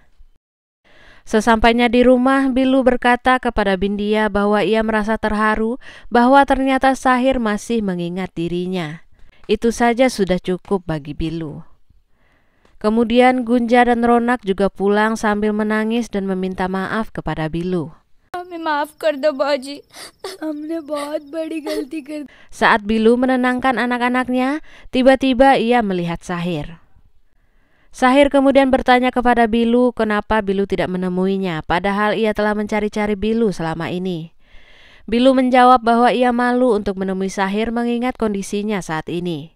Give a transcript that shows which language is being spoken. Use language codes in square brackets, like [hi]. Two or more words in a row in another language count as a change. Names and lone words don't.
[id] Sesampainya di rumah, Bilu berkata kepada Bindia bahwa ia merasa terharu bahwa ternyata Sahir masih mengingat dirinya. Itu saja sudah cukup bagi Bilu. Kemudian Gunja dan Ronak juga pulang sambil menangis dan meminta maaf kepada Bilu. [hi] हमें माफ कर दो बाजी, हमने बहुत बड़ी गलती कर दी. [id] Saat Bilu menenangkan anak-anaknya, tiba-tiba ia melihat Sahir. Sahir kemudian bertanya kepada Bilu kenapa Bilu tidak menemuinya, padahal ia telah mencari-cari Bilu selama ini. Bilu menjawab bahwa ia malu untuk menemui Sahir mengingat kondisinya saat ini.